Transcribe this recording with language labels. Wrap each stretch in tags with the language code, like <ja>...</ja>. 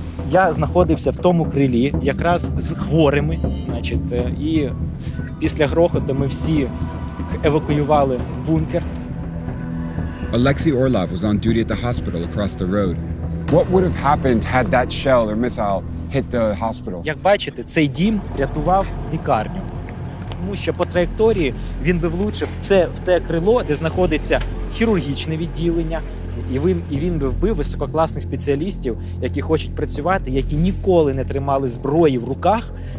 <uk>Я знаходився в тому крилі якраз з хворими, значить, і після грохоту ми всі евакуювали в бункер.</uk> <en>Alexei Orlov was on duty at the hospital across the road. What would have happened had that shell or missile hit the hospital?</en> <uk>Як бачите, цей дім рятував лікарню. Тому що по траєкторії він би влучив в те крило, де знаходиться хірургічне відділення, і він би вбив висококласних спеціалістів, які хочуть працювати, які ніколи не тримали зброї в руках.</uk>